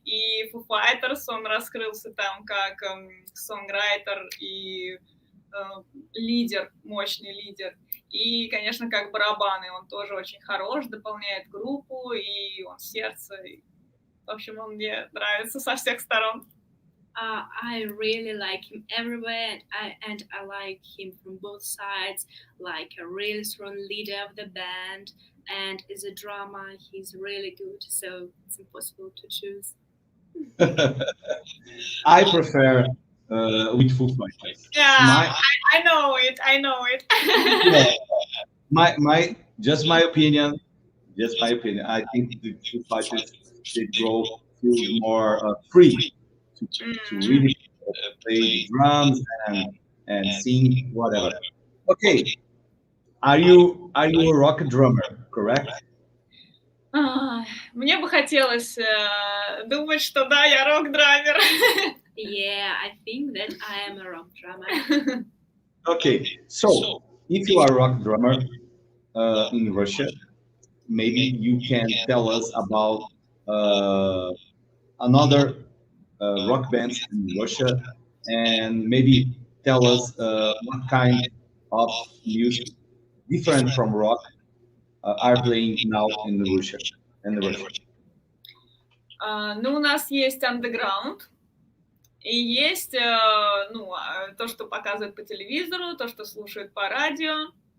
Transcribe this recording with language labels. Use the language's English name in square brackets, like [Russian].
[Russian] И Foo Fighters, он раскрылся там как сонграйтер и лидер, мощный лидер. И, конечно, как барабаны, он тоже очень хорош, дополняет группу, и он сердце. В общем, он мне нравится со всех сторон. [English] I really like him everywhere, and I like him from both sides, like a really strong leader of the band, and as a drummer, he's really good, so it's impossible to choose. I prefer with Foo Fighters. Yeah, I know it. Yeah. My opinion. I think the Foo Fighters they grow feel more free to really play the drums and sing whatever. Okay, are you a rock drummer? Correct? [Russian] Мне бы хотелось думать, что да, я рок-драмер. [English] Yeah, I think that I am a rock drummer. Okay, so if you are a rock drummer in Russia, maybe you can tell us about another rock bands in Russia, and maybe tell us what kind of music different from rock are playing now in Russia. [Russian] Ну, у нас есть андеграунд, и есть то, что показывают по телевизору, то, что слушают по радио.